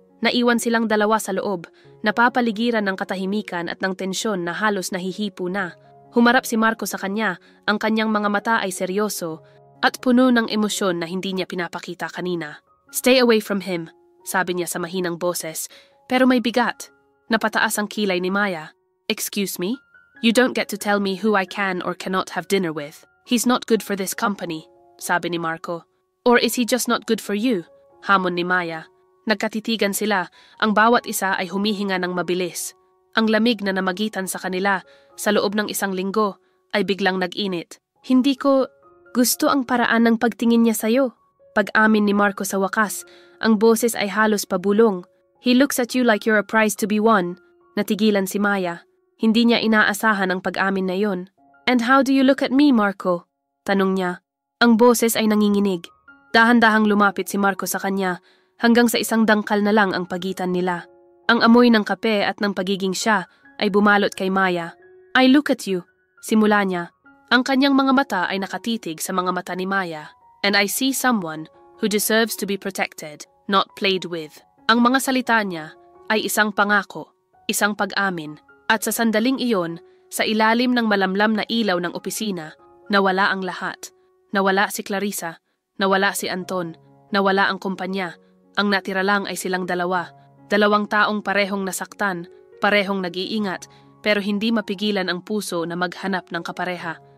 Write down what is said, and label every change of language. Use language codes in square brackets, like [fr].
[tl] Naiwan silang dalawa sa loob, napapaligiran ng katahimikan at ng tensyon na halos nahihipo na. Humarap si Marco sa kanya, ang kanyang mga mata ay seryoso at puno ng emosyon na hindi niya pinapakita kanina. [en] Stay away from him, [tl] sabi niya sa mahinang boses, pero may bigat. Napataas ang kilay ni Maya. [en] Excuse me? You don't get to tell me who I can or cannot have dinner with. He's not good for this company, [tl] sabi ni Marco. [en] Or is he just not good for you? [tl] Hamon ni Maya. Nagkatitigan sila, ang bawat isa ay humihinga ng mabilis. Ang lamig na namagitan sa kanila sa loob ng isang linggo ay biglang nag-init. Hindi ko gusto ang paraan ng pagtingin niya sa'yo. Pag-amin ni Marco sa wakas, ang boses ay halos pabulong. [en] He looks at you like you're a prize to be won. [tl] Natigilan si Maya. Hindi niya inaasahan ang pag-amin na yon. [en] And how do you look at me, Marco? [tl] Tanong niya. Ang boses ay nanginginig. Dahan-dahang lumapit si Marco sa kanya hanggang sa isang dangkal na lang ang pagitan nila. Ang amoy ng kape at ng pagiging siya ay bumalot kay Maya. [en] I look at you. [tl] Simula niya. Ang kanyang mga mata ay nakatitig sa mga mata ni Maya. [en] And I see someone who deserves to be protected, not played with. [tl] Ang mga salita niya ay isang pangako, isang pag-amin. At sa sandaling iyon, sa ilalim ng malamlam na ilaw ng opisina, nawala ang lahat. Nawala si Clarissa, nawala si Anton, nawala ang kumpanya. Ang natira lang ay silang dalawa. Dalawang taong parehong nasaktan, parehong nag-iingat, pero hindi mapigilan ang puso na maghanap ng kapareha.